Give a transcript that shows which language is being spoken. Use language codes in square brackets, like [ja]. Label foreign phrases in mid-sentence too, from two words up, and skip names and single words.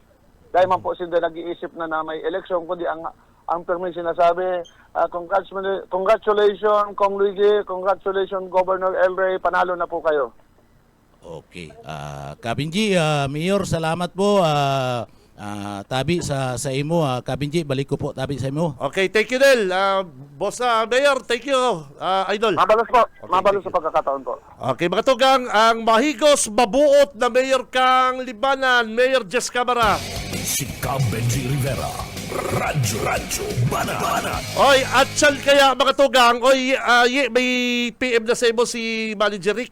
[tl] Dahil man po sila nag-iisip na may eleksyon, kundi ang permis sinasabi, congratulations, Kong Luigi, congratulations, Governor El Rey, panalo na po kayo. [en] Okay. [bik] Kabinji, Mayor, salamat po. Tabi sa imo, Kabinji, balik ko po, Tabi sa imo. [en] Okay, thank you, Del. Boss Mayor, thank you, Idol. [bik] Mabalos po, [en] thank [bik] mabalos sa [en] you. [bik] pagkakataon po. Okay, mga tugang, ang mahigos, mabuot na Mayor kang Libmanan, Mayor Jess Camara. Si Cab Benji Rivera. Radyo Banat. Oy, atsyal kaya mga tugang. Oy, may PM na sa imo si Manager Rick.